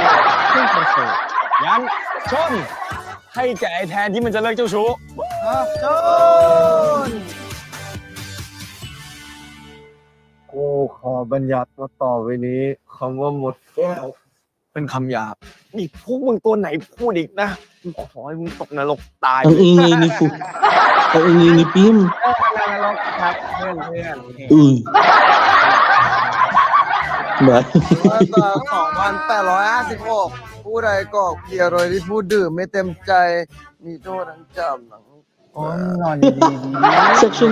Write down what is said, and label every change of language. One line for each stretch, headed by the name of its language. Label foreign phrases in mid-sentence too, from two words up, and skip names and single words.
Thai: ขึ้นคอนเสิร์ตงั้นชนให้แกไอ้แทนที่มันจะเลิกเจ้าชู้ ชน กูขอบัญญัติว่าต่อไปนี้คำว่าหมดแก้วเป็นคำหยาบนี่พวกมึงตัวไหนพูดอีกนะขอให้มึงตกนรกตาย
Filipino: Ang ingay ni Fu. Ang ingay ni Pim.
Thai: นรกครับเพื่อน
Filipino: Uy. Ba?
Thai: 2,856 ผู้ใดกอกเกียร์โดยที่ผู้ดื่มไม่เต็มใจ มีโทษทั้งจำทั้ง โอ้ยนอนดี
English: Section